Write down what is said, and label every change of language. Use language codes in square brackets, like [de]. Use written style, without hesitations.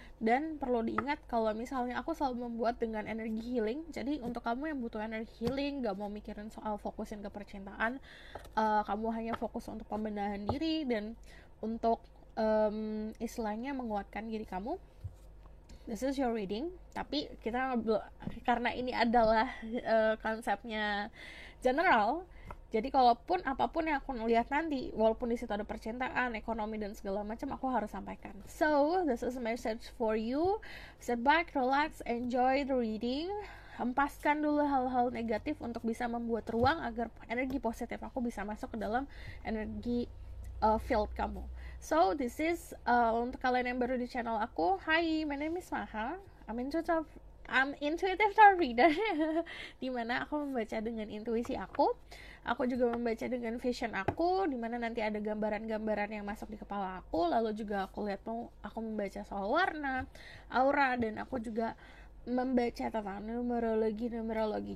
[id] Dan perlu diingat kalau misalnya aku selalu membuat dengan energi healing, jadi untuk kamu yang butuh energi healing, gak mau mikirin soal fokusin ke percintaan, kamu hanya fokus untuk pembenahan diri dan untuk istilahnya menguatkan diri kamu, [en] this is your reading. [id] Tapi kita karena ini adalah konsepnya general, jadi kalaupun apapun yang aku lihat nanti, walaupun di situ ada percintaan, ekonomi dan segala macam, aku harus sampaikan. [en] So this is a message for you. Sit back, relax, enjoy the reading. [id] Hempaskan dulu hal-hal negatif untuk bisa membuat ruang agar energi positif aku bisa masuk ke dalam energi field kamu. [en] So this is [id] untuk kalian yang baru di channel aku, [en] hi, my name is Maha. I'm intuitive tarot reader. [id] Dimana aku membaca dengan intuisi aku juga membaca dengan vision aku, dimana nanti ada gambaran-gambaran yang masuk di kepala aku, lalu juga aku lihat aku membaca soal warna, aura, dan aku juga membaca tentang numerologi.